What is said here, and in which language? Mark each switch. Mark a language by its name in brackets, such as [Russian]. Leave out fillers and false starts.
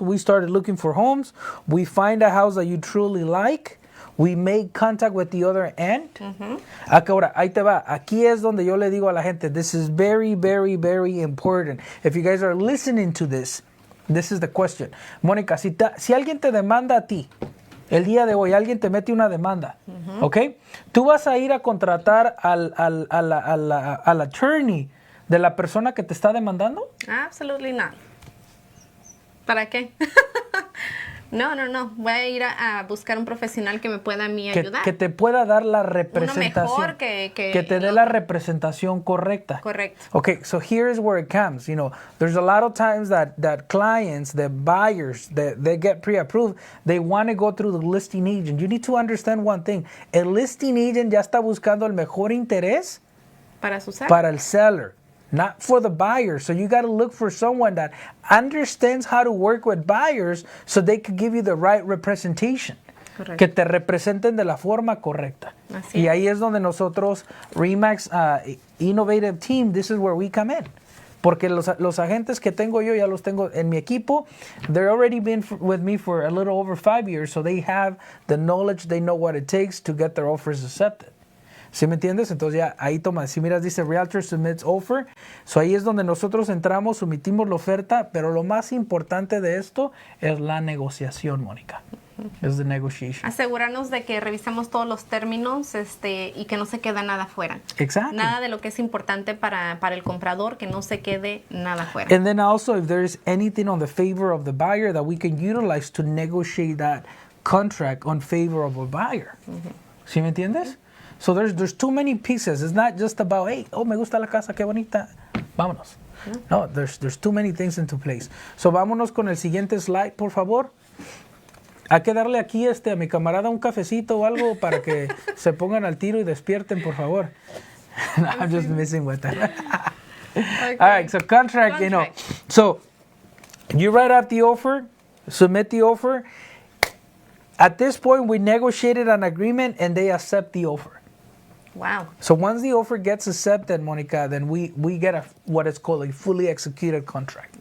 [English] We started looking for homes. We find a house that you truly like. We make contact with the other end. [Spanish] Ahora, ahí te va. Aquí es donde yo le digo a la gente, [English] this is very, very, very important. If you guys are listening to this is the question. [Spanish] Mónica, si alguien te demanda a ti, el día de hoy, alguien te mete una demanda, ¿ok? ¿Tú vas a ir a contratar al attorney de la persona que te está demandando? [English] Absolutely not. [Spanish] ¿Para qué? No. Voy a ir a buscar un profesional que me pueda a mí ayudar. Que te pueda dar la representación. Uno mejor que te dé la representación correcta. Correcto. [English] Okay, so here's where it comes. There's a lot of times that clients, the buyers, they get pre-approved, they want to go through the listing agent. You need to understand one thing. [Spanish] El listing agent ya está buscando el mejor interés para el seller. [English] Not for the buyer. So you got to look for someone that understands how to work with buyers so they can give you the right representation. [Spanish] Correcto. Que te representen de la forma correcta. Así y es. ahí es donde nosotros, [English] RE/MAX Innovative Team, this is where we come in. [Spanish] Porque los agentes que tengo yo ya los tengo en mi equipo. [English] They're already been with me for a little over 5 years, so they have the knowledge, they know what it takes to get their offers accepted. [Spanish] ¿Sí me entiendes? Entonces ya ahí toma, si miras dice [English] Realtor submits offer, so [Spanish] ahí es donde nosotros entramos, sometimos la oferta, pero lo más importante de esto es la negociación, Mónica. Es [English] the negotiation. [Spanish] Asegurarnos de que revisamos todos los términos y que no se queda nada fuera. [English] Exactly. [Spanish] Nada de lo que es importante para el comprador, que no se quede nada fuera. [English] And then also if there's anything on the favor of the buyer that we can utilize to negotiate that contract on favor of a buyer. [Spanish] ¿Sí me entiendes? [English] So there's too many pieces. It's not just about, hey, [Spanish] me gusta la casa, qué bonita, vámonos. [English] No, there's too many things into place. [Spanish] So vámonos con el siguiente slide, por favor. Hay que darle aquí a mi camarada un cafecito o algo para que se pongan al tiro y despierten, por favor. [English] I'm just messing with that. Okay. All right, so contract, So you write out the offer, submit the offer. At this point, we negotiated an agreement and they accept the offer. Wow. So once the offer gets accepted, Monica, then we get what is called a fully executed contract.